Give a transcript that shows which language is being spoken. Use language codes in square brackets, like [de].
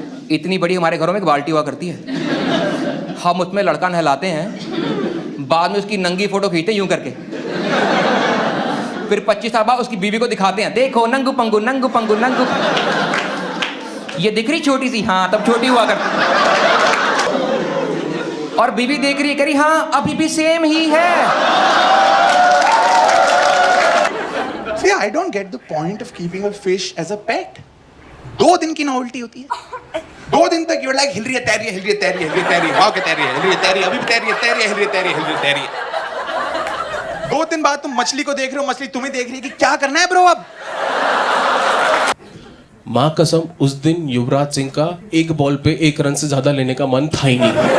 [hi] इतनी बड़ी हमारे घरों में एक बाल्टी हुआ करती है, हम उसमें लड़का नहलाते हैं, बाद में उसकी नंगी फोटो खींचते हैं यूं करके, फिर 25 साल बाद उसकी बीवी को दिखाते हैं, देखो नंगू पंगू नंगू पंगू नंगू। ये दिख रही छोटी सी, हाँ तब छोटी हुआ करती, और बीवी देख रही है, कह रही हाँ अभी भी सेम ही है। [en] See, I don't get the point of keeping a fish as a pet. [hi] 2 दिन की नॉवेल्टी होती है, 2 दिन तक [en] you're like [hi] हिल रही है, तैर रही है, हिल रही है, तैर रही है, हिल रही है, तैर रही है, भाग के तैर रही है, हिल रही है, तैर रही है, अभी भी तैर रही है, तैर रही है, हिल रही है, तैर रही है, हिल रही है, तैर रही है। 2 दिन बाद तुम मछली को देख रहे हो, मछली तुम्हें देख रही है कि क्या करना है ब्रो अब। माँ कसम उस दिन युवराज सिंह का एक बॉल पे 1 रन से ज्यादा लेने का मन था ही नहीं।